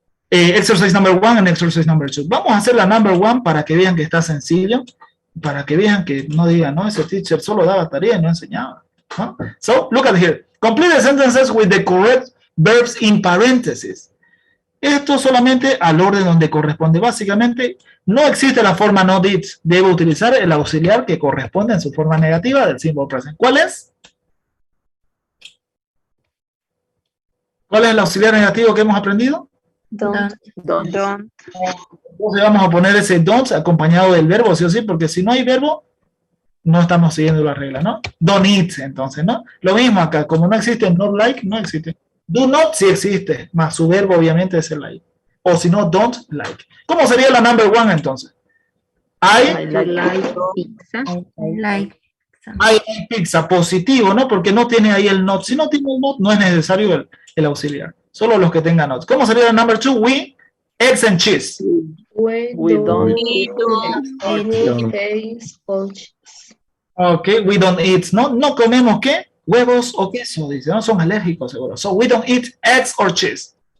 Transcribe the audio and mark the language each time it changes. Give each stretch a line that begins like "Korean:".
English: Exercise number 1 and exercise number 2.
Spanish: Vamos a hacer la
English: number 1
Spanish: para que vean que está sencillo, para que vean que no digan, no, ese teacher solo daba tarea y no enseñaba, ¿no?
English: So, look at here. Complete the sentences with the correct verbs in parentheses.
Spanish: Esto solamente al orden donde corresponde. Básicamente, no existe la forma no did. Debe utilizar el auxiliar que corresponde en su forma negativa del simple present. ¿Cuál es? ¿Cuál es el auxiliar negativo que hemos aprendido?
English: Don't.
Spanish: Entonces vamos a poner ese don't acompañado del verbo, sí o sí, porque si no hay verbo, no estamos siguiendo la regla, ¿no?
English: Don't eat,
Spanish: entonces, ¿no? Lo mismo acá, como no existe
English: not like,
Spanish: no existe.
English: Do not
Spanish: sí existe, más su verbo obviamente es el like. O si no,
English: don't like.
Spanish: ¿Cómo sería la
English: number 1
Spanish: entonces?
English: I like pizza. I like
Spanish: pizza, positivo, ¿no? Porque no tiene ahí el not. Si no tiene el not, no es necesario el auxiliar. Solo los que tengan not. ¿Cómo sería la
English: number 2? We, eggs and cheese. We don't eat eggs or cheese. Ok, we don't eat,
Spanish: ¿no? No comemos, ¿qué? Huevos o queso, dice, ¿no? Son alérgicos, seguro.
English: So, we don't eat eggs or cheese.